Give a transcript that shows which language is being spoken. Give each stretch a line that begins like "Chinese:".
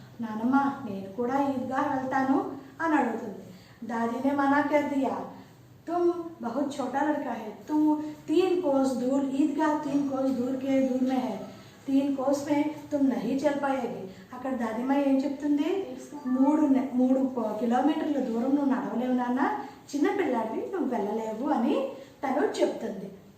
Telugu: नानम्मा నేను కూడా ఈద్గాహ్ వెళ్తాను అని అడుగుతుంది.
Hindi: दादी ने मना कर दिया. तुम बहुत छोटा लड़का है. तुम 3 कोस दूर ईदगाह 3 कोस दूर में है. 3 कोस में तुम नहीं चल पाएगी.
Telugu: అక్కడ దాదిమా ఏం చెప్తుంది? 3 కిలోమీటర్ల దూరం నువ్వు నడవలేవు నాన్న, చిన్నపిల్లాడివి, నువ్వు వెళ్ళలేవు అని తను చెప్తుంది.